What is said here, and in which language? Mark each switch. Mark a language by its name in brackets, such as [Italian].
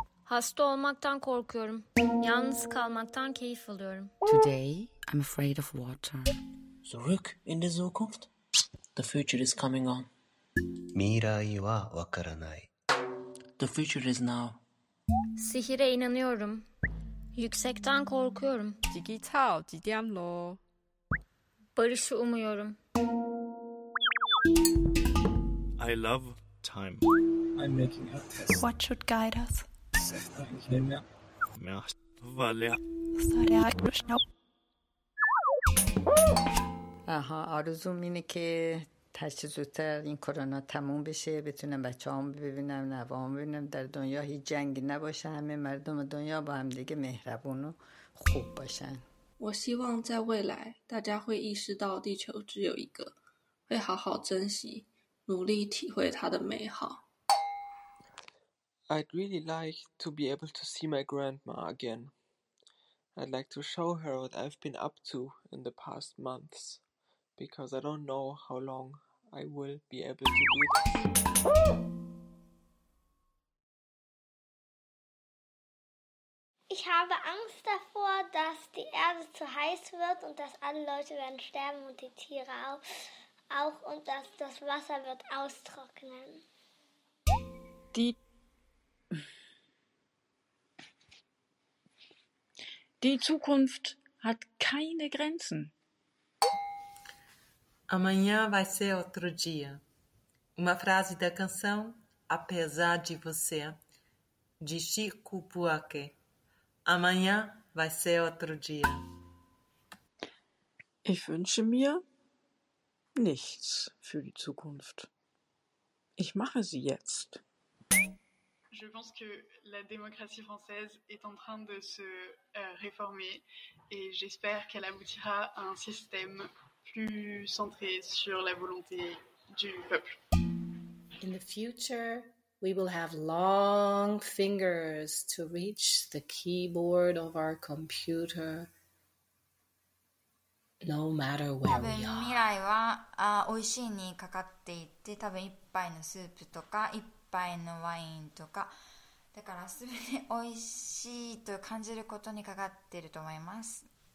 [Turkish] Hasta olmaktan korkuyorum. Yalnız kalmaktan keyif alıyorum. [English] Today, I'm afraid of water. [German] Zurück in die Zukunft. [English] The future is coming on. [Japanese] Mirai wa wakaranai. [English] The future is now. [Turkish] Sihire inanıyorum. Yüksekten korkuyorum. Digital, didiamlo. Barışı umuyorum. [English] I love time. I'm making a test. What should guide us? [Persian] Aha, آرزوم اینه که هرچی زودتر این کرونا تموم بشه بتونم بچه هم ببینم نوه هم ببینم در دنیا هیچ جنگی نباشه همه مردم دنیا با هم دیگه مهربون و خوب باشن [Chinese] 我希望在未来大家会意识到地球只有一个 会好好珍惜努力体会它的美好 [English] I'd really like to be able to see my grandma again. I'd like to show her what I've been up to in the past months, because I don't know how long I will be able to do this. [German] Ich habe Angst davor, dass die Erde zu heiß wird und dass alle Leute werden sterben und die Tiere auch und dass das Wasser wird austrocknen. Die Zukunft hat keine Grenzen. [Portuguese] Amanhã vai ser outro dia. Uma frase da canção Apesar de Você, de Chico Buarque. Amanhã vai ser outro dia. [German] Ich wünsche mir nichts für die Zukunft. Ich mache sie jetzt. [French] Je je pense que la démocratie française est en train de se réformer et j'espère qu'elle aboutira à un système plus centré sur la volonté du peuple. [English] In the future, we will have long fingers to reach the keyboard of our computer, no matter where we are. [Japanese] 多分未来は美味しいにかかっていて、多分一杯のスープとか一杯のワインとか、だからすべて美味しいと感じることにかかっていると思います。